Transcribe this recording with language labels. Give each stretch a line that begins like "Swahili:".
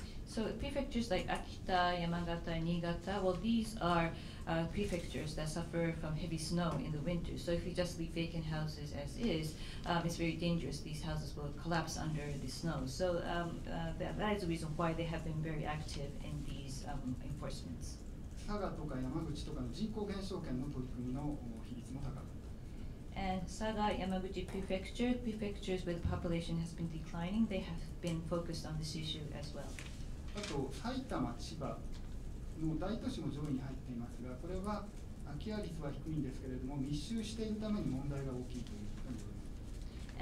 English: So prefectures like Akita, Yamagata, and Niigata, well, these are prefectures that suffer from heavy snow in the winter. So if you just leave vacant houses as is, it's very dangerous. These houses will collapse under the snow. So that is the reason why they have been very active in these enforcements.
Japanese: 佐賀とか山口とかの人口減少圏の取り組みの比率も高かった。
English: And Saga, Yamaguchi prefectures where the population has been declining, they have been focused on this issue as well.
Japanese: あと埼玉、千葉の大都市も上位に入っていますが、これは空き家率は低いんですけれども、密集しているために問題が大きいということになります。